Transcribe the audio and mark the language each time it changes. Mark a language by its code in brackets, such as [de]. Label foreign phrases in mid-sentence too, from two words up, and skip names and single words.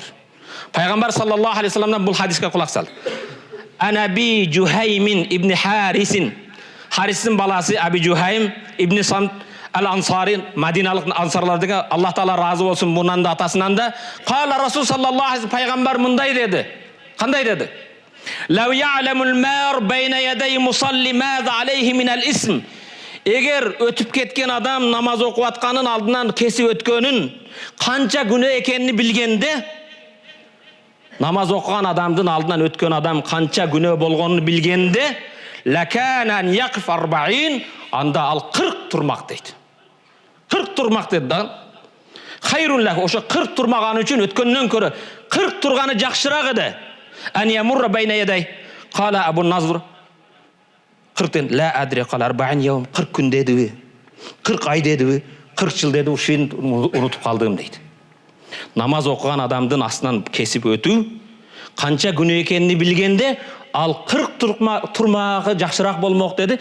[ky] Пайгамбар [ar] صلى الله عليه وسلم [ky] бул хадиске кулак сал. Анаби Жухаймин ибн Харисин. Харисин баласы Аби Жухайм ибн Самт Ал-Ансари, Мадиналык ансарлардыга Аллах Таала разы болсун, мундан да атасынан да. [ar] قال رسول صلى الله عليه [ky] пайгамбар мындай деди. Кандай деди? [ar] لو يعلم المار بين يدي المصلي ماذا عليه من الإثم. [ky] Эгер өтүп кеткен адам намаз окуп атканын алдынан кесип өткөнүн канча күнөө экенин билгенде, намаз окуган адамдын алдынан өткөн адам канча күнөө болгонун билгенде, [ar] لكان أن يقف [ky] 40, анда ал 40 турмак дейт. 40 турмак дейт да. [ar] خير له, [ky] ошо 40 турмаган үчүн өткөндөн көрө 40 турганы жакшыраак эди. [ar] أن يمر بين يديه. قال أبو النضر 40 لا أدري قال 40 يوما, [ky] 40 күн дедиби? 40 ай дедиби? 40 жыл деди, ушун унутуп калдым дейт. Намаз окуган адамдын астынан кесип өтүү канча күнөө экенин билгенде, ал 40 турмагы жакшыраак болмок деди.